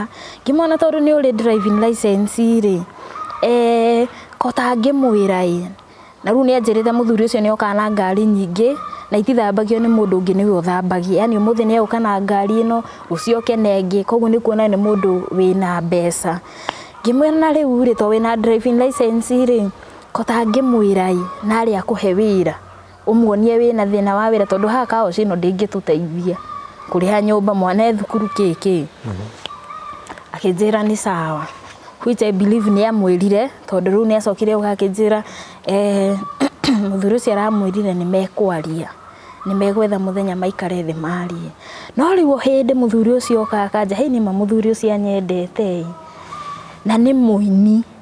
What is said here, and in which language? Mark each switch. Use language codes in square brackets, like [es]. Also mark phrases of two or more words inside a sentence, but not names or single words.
[ki] Ngĩmwona tondũ nĩ ũrĩ [en] driving license [ki] rĩ kota ngĩmwĩra na rĩu nĩanjĩrĩte mũthuri ũcio nĩokaga na ngari nyingĩ na itithambagio nĩ mũndũ ũngĩ nĩwe ũthambagia. Yani ũmũthĩ nĩegũka na ngari ĩno rũcio oke ĩngĩ. Koguo nĩ kuona nĩ mũndũ wĩna mbeca. Ngĩmwĩra na rĩu rĩ to wĩna [en] driving license [ki] rĩ kota ngĩmwĩra narĩ akũhe wĩra ũmuonie wĩna thĩna wa wĩra tondũ haha [en] car wash [ki] ĩno ndĩngĩtũteithia kũrĩha nyũmba mwana thukuru kĩkĩ. Akĩnjĩra nĩ sawa. [en] Which I believe [ki] nĩamwĩrire tondũ rĩu nĩacokire akĩnjĩra mũthuri ũcio aramwĩrire nĩmekwaria. Nĩmegwetha mũthenya maikare thĩ marie. No rĩu hĩndĩ mũthuri ũcio oka akanja nĩma mũthuri ũcio anyendete na nĩ mũini.